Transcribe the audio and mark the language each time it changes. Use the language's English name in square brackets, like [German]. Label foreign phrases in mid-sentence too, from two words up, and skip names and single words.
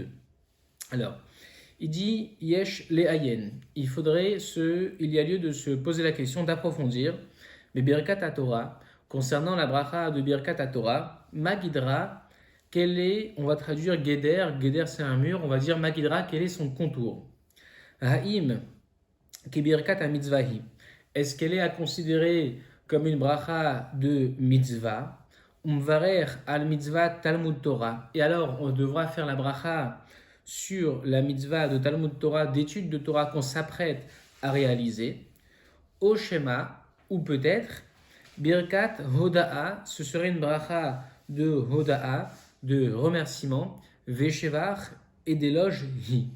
[French] Alors, il dit [Hebrew] יש לעיין. [French] Il y a lieu de se poser la question, d'approfondir. Mais [Hebrew] ברכת תורה, [French] concernant la bracha de [Hebrew] ברכת תורה, [French] Magidra, on va traduire Geder, Geder c'est un mur, on va dire Magidra, quel est son contour. [Hebrew] האם, כי ברכת מצוה היא. [French] Est-ce qu'elle est à considérer comme une bracha de mitzvah? [Hebrew] ומברך על מצות תלמוד תורה. [French] Et alors, on devra faire la bracha sur la mitzvah de [Hebrew] תלמוד תורה, [French] d'étude de Torah qu'on s'apprête à réaliser, au schéma, ou peut-être, [Hebrew] ברכת הודאה, [French] ce serait une bracha de Hoda'a, de remerciement, Veshevar et d'éloge Hi.